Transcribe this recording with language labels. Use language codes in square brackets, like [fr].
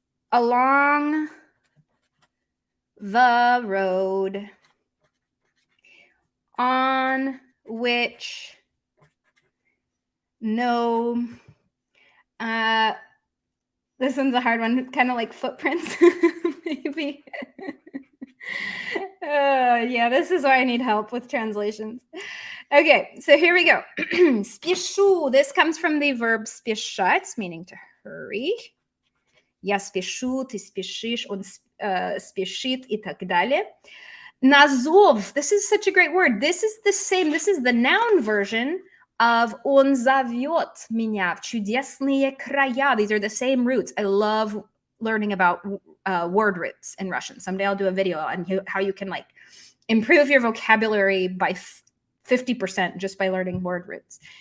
[en] Along the road on which no, this one's a hard one, kind of like footprints, maybe. Yeah, this is why I need help with translations. Okay, so here we go. Спешу, this comes from the verb спешать, meaning to hurry. [ru] Я спешу, ты спешишь, он спешит и так далее. [en] На зов, this is such a great word. This is the noun version of [ru] он зовет меня в чудесные края. [en] These are the same roots. I love learning about word roots in Russian. Someday I'll do a video on how you can like improve your vocabulary by 50% just by learning word roots.